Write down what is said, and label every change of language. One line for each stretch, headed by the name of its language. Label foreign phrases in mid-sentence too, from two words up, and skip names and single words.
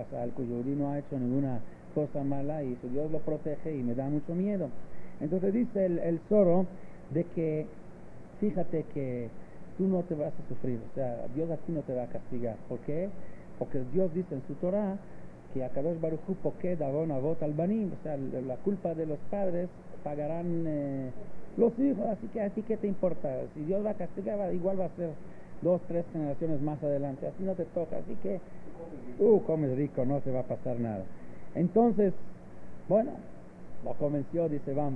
Spanish: Al Yehudí no ha hecho ninguna cosa mala, y su Dios lo protege, y me da mucho miedo. Entonces dice el zorro de que fíjate que tú no te vas a sufrir, o sea, Dios a ti no te va a castigar. ¿Por qué? Porque Dios dice en su Torah que
Hebrew: הקדוש ברוך הוא פוקד עוון אבות על בנים,
Spanish: o sea, la culpa de los padres pagarán los hijos, así que te importa. Si Dios va a castigar, igual va a ser 2, 3 generaciones más adelante, así no te toca, así que comes rico, no te va a pasar nada. Entonces, bueno, lo convenció, dice: vamos.